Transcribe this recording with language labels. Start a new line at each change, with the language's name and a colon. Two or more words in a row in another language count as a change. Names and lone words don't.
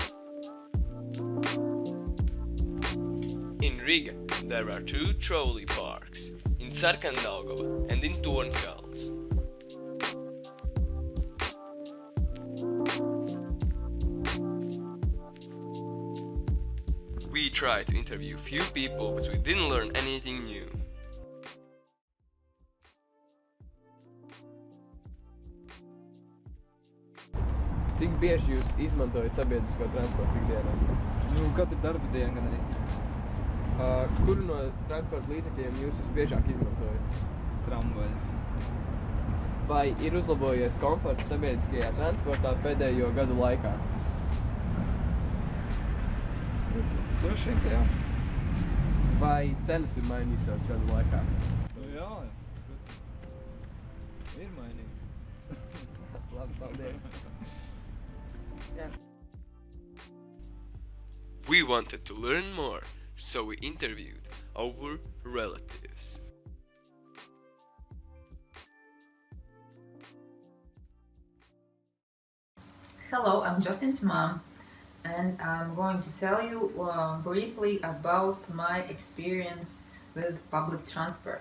English: In Riga there are two trolley parks, in Sarkandaugava and in Tornkalns. We tried to interview few people, but we didn't learn anything new.
Latvian: Cik bieži jūs izmantojat sabiedrisko transportu ikdienā? Katru darba dienu gan arī. Kuru no transporta līdzekļiem jūs visbiežāk izmantojat? Tramvaju. Vai ir uzlabojies komforts sabiedriskajā transportā pēdējo gadu laikā? Droši vien, ka jā. Vai cenas ir mainījušās gadu laikā? Jā, ir mainīgi. Labi, paldies.
English: We wanted to learn more, so we interviewed our relatives. Hello, I'm Justin's mom, and I'm going to tell you briefly about my experience with public transport.